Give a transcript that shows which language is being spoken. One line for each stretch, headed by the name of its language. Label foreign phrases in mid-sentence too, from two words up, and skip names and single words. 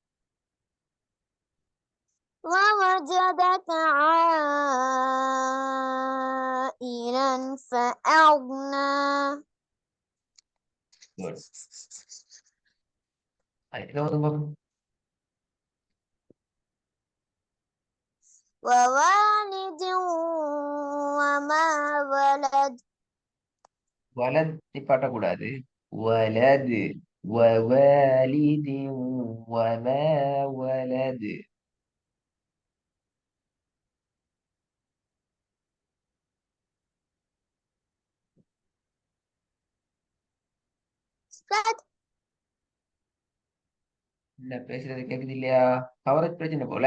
Arabic: ووجدك عائلا فأغنى
Tamil: Good. ஐந்தாவது பாவம்.
Arabic: ووالد وما ولد
Tamil: வலது நிப்பாட்டக்கூடாது. வலது.
Arabic: ووالد وما ولد.
Tamil: என்ன பேசுறது கேக்குது இல்லையா? கவரேஜ் பிரச்சனை போல.